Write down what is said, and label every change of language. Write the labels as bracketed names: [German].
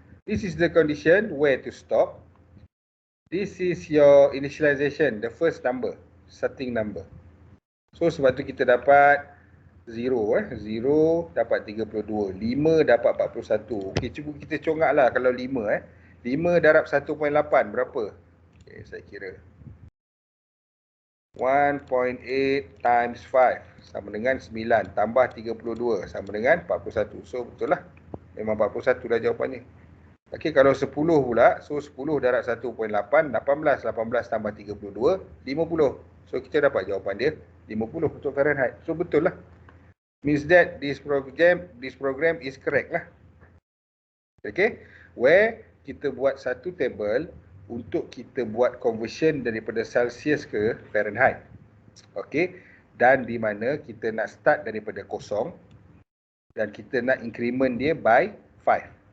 [English] This is the condition where to stop. This is your initialization, the first number, starting number. [Malay] So sebab tu kita dapat 0 0 dapat 32, 5 dapat 41. Okey, cuba kita congaklah kalau 5 5 darab 1.8 berapa? Okey, saya kira 1.8 times 5 sama dengan 9 tambah 32 sama dengan 41. So betul lah. Memang 41 dah jawapannya. Okey, kalau 10 pula, so 10 darab 1.8, 18, 18 tambah 32, 50. So kita dapat jawapan dia 50 untuk Fahrenheit. So betul lah. [English] Means that this program is correct lah. Okay, where [Malay] kita buat satu table untuk kita buat conversion daripada Celsius ke Fahrenheit. Okay, dan di mana kita nak start daripada kosong dan kita nak increment dia by 5.